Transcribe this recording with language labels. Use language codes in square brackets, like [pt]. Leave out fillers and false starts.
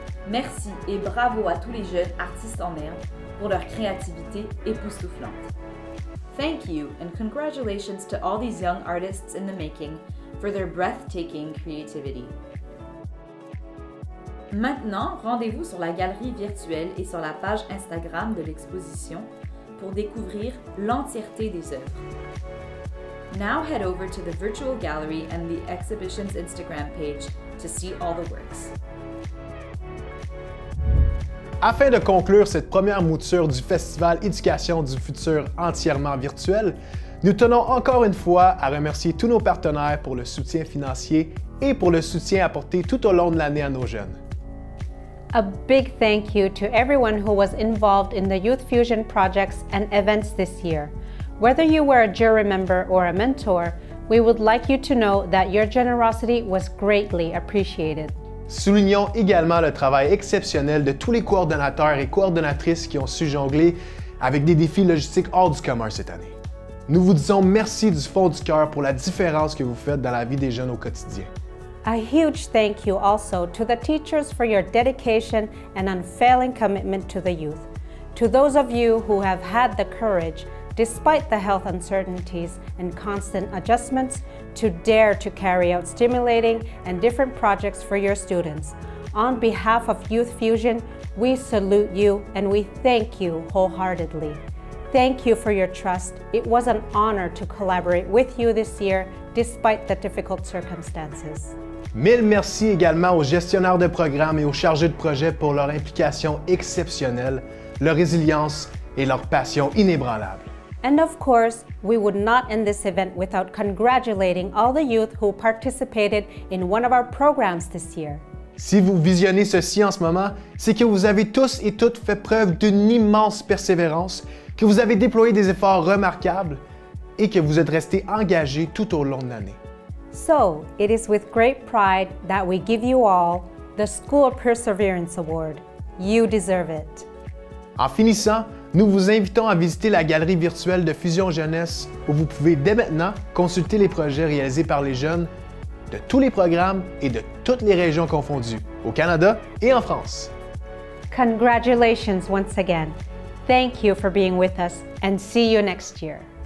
[fr] Merci et bravo à tous les jeunes artistes en herbe pour leur créativité époustouflante. [en] Thank you and congratulations to all these young artists in the making for their breathtaking creativity. [fr] Maintenant, rendez-vous sur la galerie virtuelle et sur la page Instagram de l'exposition pour découvrir l'entièreté des œuvres. [en] Now head over to the virtual gallery and the exhibition's Instagram page to see all the works. [fr] Afin de conclure cette première mouture du Festival Éducation du futur entièrement virtuel, nous tenons encore une fois à remercier tous nos partenaires pour le soutien financier et pour le soutien apporté tout au long de l'année à nos jeunes. [en] A big thank you to everyone who was involved in the Youth Fusion projects and events this year. Whether you were a jury member or a mentor, we would like you to know that your generosity was greatly appreciated. [fr] Soulignons également le travail exceptionnel de tous les coordonnateurs et coordonnatrices qui ont su jongler avec des défis logistiques hors du commun cette année. Nous vous disons merci du fond du cœur pour la différence que vous faites dans la vie des jeunes au quotidien. [en] A huge thank you also to the teachers for your dedication and unfailing commitment to the youth. To those of you who have had the courage, despite the health uncertainties and constant adjustments, to dare to carry out stimulating and different projects for your students. On behalf of Youth Fusion, we salute you and we thank you wholeheartedly. Thank you for your trust. It was an honor to collaborate with you this year, despite the difficult circumstances. [fr] Mille merci également aux gestionnaires de programmes et aux chargés de projet pour leur implication exceptionnelle, leur résilience et leur passion inébranlable. [en] And of course, we would not end this event without congratulating all the youth who participated in one of our programs this year. [fr] Si vous visionnez ceci en ce moment, c'est que vous avez tous et toutes fait preuve d'une immense persévérance, que vous avez déployé des efforts remarquables et que vous êtes restés engagés tout au long de l'année. [en] So, it is with great pride that we give you all the School Perseverance Award. You deserve it. [fr] En finissant, nous vous invitons à visiter la galerie virtuelle de Fusion Jeunesse où vous pouvez dès maintenant consulter les projets réalisés par les jeunes de tous les programmes et de toutes les régions confondues, au Canada et en France. [en] Congratulations once again. Thank you for being with us and see you next year.